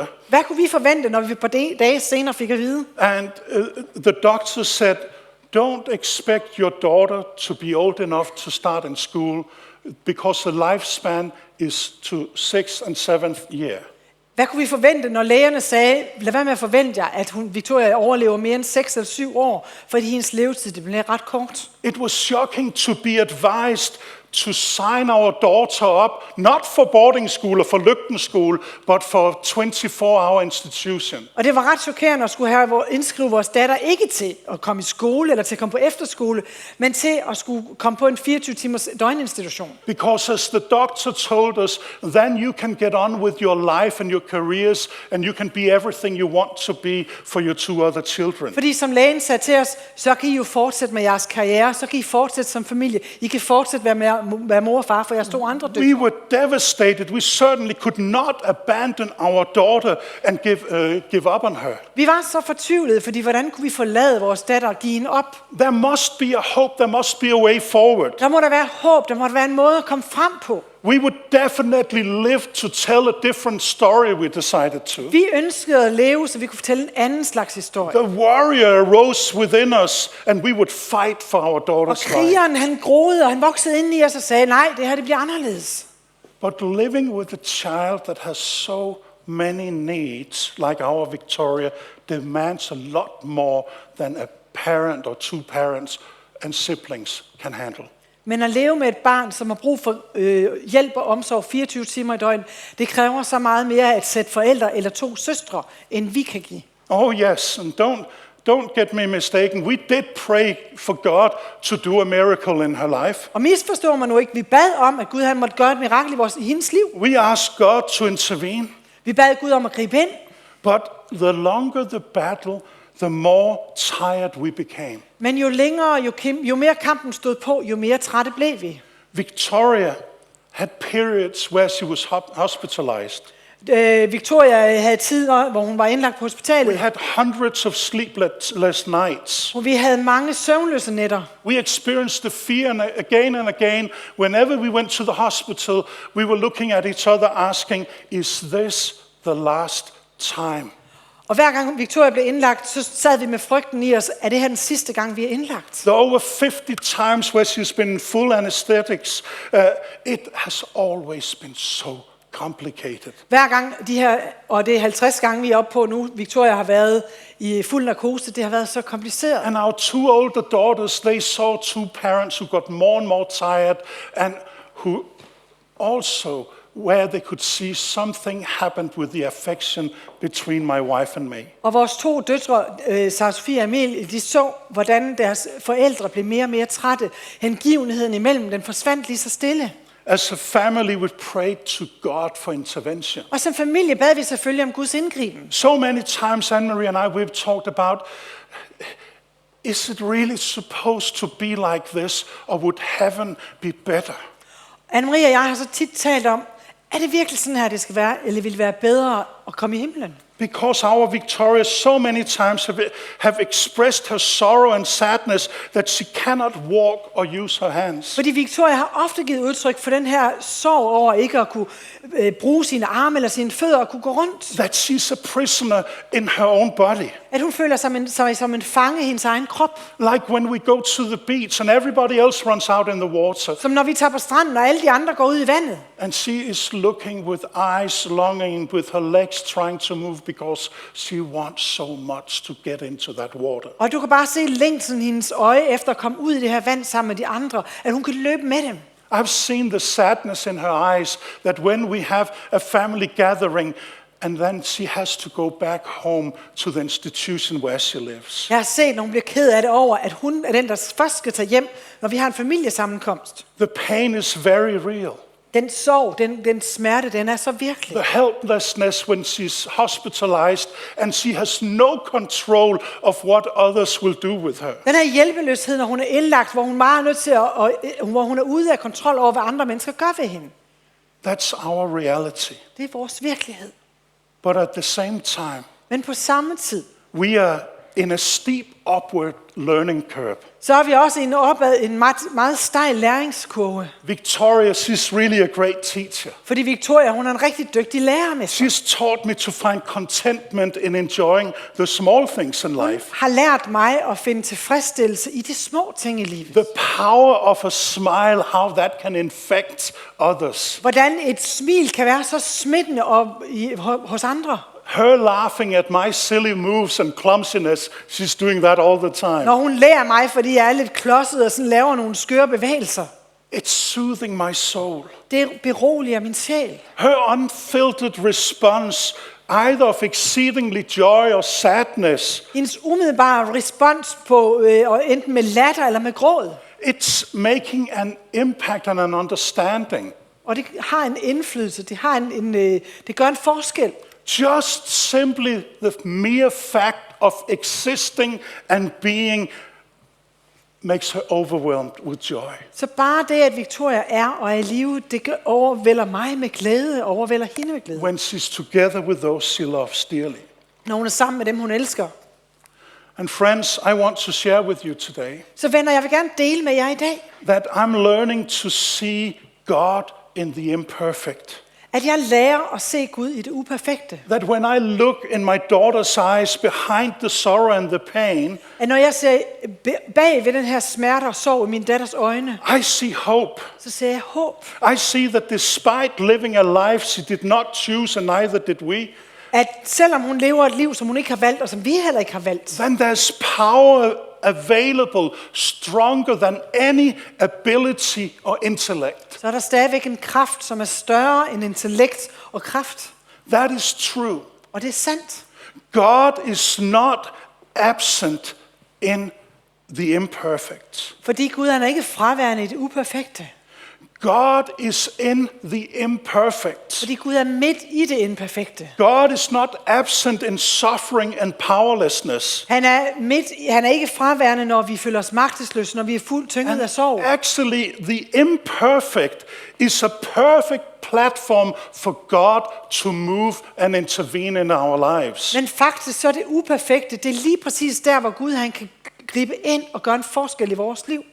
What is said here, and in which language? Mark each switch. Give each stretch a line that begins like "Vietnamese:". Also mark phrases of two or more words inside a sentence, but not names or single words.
Danish: Hvad kunne vi forvente, når vi på dage senere fik at vide?
English: And the doctor said, don't expect your daughter to be old enough to start in school because the lifespan is to 6th and 7th year.
Danish: Hvad kunne vi forvente, når lægerne sagde, lad være med at forvente jer, at Victoria overlever mere end 6 eller 7 år, fordi hendes levetid det bliver ret kort.
English: It was shocking to be advised to sign our daughter up, not for boarding school or for lygtenskole, but for 24-hour institution.
Danish: Og det var ret chokerende at skulle have indskrive vores datter ikke til at komme i skole eller til at komme på efterskole, men til at skulle komme på en 24-timers døgninstitution.
English: Because as the doctor told us, then you can get on with your life and your careers, and you can be everything you want to be for your 2 other children.
Danish: Fordi som lægen sagde til os, så kan I jo fortsætte med jeres karriere, så kan I fortsætte som familie, I kan fortsætte være mor og far for jeres 2 andre døtre.
English: We were devastated. We certainly could not abandon our daughter and give up on her.
Danish: Vi var så fortvivlede, fordi hvordan kunne vi forlade vores datter og give hende op?
English: There must be a hope. There must be a way forward.
Danish: Der må der være håb, der må der være en måde at komme frem på.
English: We would definitely live to tell a different story, we decided to.
Danish: Vi ønskede at leve, så vi kunne fortælle en anden slags historie.
English: The warrior arose within us, and we would fight for our
Danish: Og
English: daughter's life.
Danish: krigeren, han groede, og han voksede ind i os og sagde, nej, det her det bliver anderledes.
English: But living with a child that has so many needs, like our Victoria, demands a lot more than a parent or 2 parents and siblings can handle.
Danish: Men at leve med et barn, som har brug for hjælp og omsorg 24 timer i døgnet, det kræver så meget mere at sætte forældre eller 2 søstre, end vi kan give.
English: Oh yes, and don't get me mistaken. We did pray for God to do a miracle in her life.
Danish: Og misforstår man nu ikke, vi bad om, at Gud han måtte gøre et mirakel i hendes liv.
English: We asked God to intervene.
Danish: Vi bad Gud om at gribe ind.
English: But the longer the battle, the more tired we became.
Danish: Men jo længere, jo mere kampen stod på, jo mere trætte blev vi.
English: Victoria had periods where she was hospitalized.
Danish: Victoria havde tider, hvor hun var indlagt på hospitalet.
English: We had hundreds of sleepless nights.
Danish: Og vi havde mange søvnløse nætter.
English: We experienced the fear again and again. Whenever we went to the hospital, we were looking at each other asking, is this the last time.
Danish: Og hver gang Victoria blev indlagt, så sad vi med frygten i os, er det her den sidste gang, vi er indlagt?
English: The over 50 times where she's been in full anesthetics, it has always been so complicated.
Danish: Hver gang de her, og det er 50 gange, vi er oppe på nu, Victoria har været i fuld narkose, det har været så kompliceret.
English: And our 2 older daughters, they saw 2 parents who got more and more tired and who also where they could see something happened with the affection between my wife and me.
Danish: Og vores 2 døtre, Sara Sofie og Emil, de så, hvordan deres forældre blev mere og mere trætte. Hengivenheden imellem den forsvandt lige så stille.
English: As a family, we prayed to God for intervention.
Danish: Og som familie bad vi selvfølgelig om Guds indgriben.
English: So many times, Anne-Marie and I, we've talked about, is it really supposed to be like this, or would heaven be better?
Danish: Anne-Marie og jeg har så tit talt om, er det virkelig sådan her, det skal være, eller vil det være bedre at komme i himlen?
English: Because our Victoria so many times have expressed her sorrow and sadness that she cannot walk or use her hands.
Danish: Fordi Victoria har ofte givet udtryk for den her sorg over ikke at kunne bruge sine arme eller sine fødder og kunne gå rundt.
English: That she's a prisoner in her own body.
Danish: At hun føler sig som en fange i hendes egen krop.
English: Like when we go to the beach and everybody else runs out in the water.
Danish: Som når vi tager på stranden, og alle de andre går ud i vandet.
English: And she is looking with eyes longing, with her legs trying to move because she wants so much to get into that water.
Danish: Og du kan bare se længslen i hendes øje efter at komme ud i det her vand sammen med de andre, at hun kan løbe med dem.
English: I've seen the sadness in her eyes that when we have a family gathering and then she has to go back home to the institution where she lives.
Danish: Jeg har set, når hun bliver ked af det over, at hun er den, der først skal tage hjem, når vi har en familiesammenkomst.
English: The pain is very real.
Danish: Den sorg, den smerte, den er så virkelig.
English: The helplessness when she's hospitalized and she has no control of what others will do with her.
Danish: Den her hjælpeløshed, når hun er indlagt, hvor hun bare er nødt til hvor hun er ude af kontrol over, hvad andre mennesker gør ved hende.
English: That's our reality.
Danish: Det er vores virkelighed.
English: But at the same time,
Danish: Men på samme tid,
English: we are in a steep upward learning curve.
Danish: så er vi også en meget stejl læringskurve.
English: Victoria, she's really a great teacher.
Danish: Fordi Victoria, hun er en rigtig dygtig lærermester.
English: She's taught me to find contentment in enjoying the small things in life.
Danish: Har lært mig at finde tilfredsstillelse i de små ting i livet.
English: The power of a smile, how that can infect others.
Danish: Hvordan et smil kan være så smittende hos andre.
English: Her laughing at my silly moves and clumsiness, she's doing that all the time.
Danish: Når hun lærer mig, fordi jeg er lidt klodset og sådan laver nogle skøre bevægelser.
English: It's soothing my soul.
Danish: Det beroliger min sjæl.
English: Her unfiltered response, either of exceedingly joy or sadness,
Danish: Hendes umiddelbare respons på enten med latter eller med gråd.
English: it's making an impact and an understanding.
Danish: Og det har en indflydelse. Det gør en forskel.
English: Just simply the mere fact of existing and being makes her overwhelmed with joy.
Danish: Så bare det, at Victoria er og er i live, det overvælder mig med glæde, overvælder hende med glæde.
English: When she's together with those she loves dearly.
Danish: Når hun er sammen med dem, hun elsker.
English: And friends, I want to share with you today
Danish: Så venner, jeg vil gerne dele med jer i dag,
English: that I'm learning to see God in the imperfect.
Danish: at jeg lærer at se Gud i det uperfekte.
English: That when I look in my daughter's eyes behind the sorrow and the pain,
Danish: At når jeg ser bag ved den her smerte og sorg i min datters øjne,
English: I see hope.
Danish: så ser jeg håb.
English: I see that despite living a life she did not choose, and neither did we,
Danish: At selvom hun lever et liv, som hun ikke har valgt, og som vi heller ikke har valgt,
English: then there's power available stronger than any ability or intellect.
Danish: så er der stadigvæk en kraft, som er større end intellekt og kraft.
English: That is true.
Danish: Og det er sandt.
English: God is not absent in the imperfect.
Danish: Fordi Gud han er ikke fraværende i det uperfekte.
English: God is in the imperfect.
Danish: Fordi Gud er midt i det imperfekte.
English: God is not absent in suffering and powerlessness.
Danish: Han er ikke fraværende, når vi føler os magtesløse, når vi er fuldt tynget af sorg.
English: Actually, the imperfect is a perfect platform for God to move and intervene in our lives.
Danish: Men faktisk så er det uperfekte, det er lige præcis der, hvor Gud han kan gribe ind og gøre en forskel i vores liv.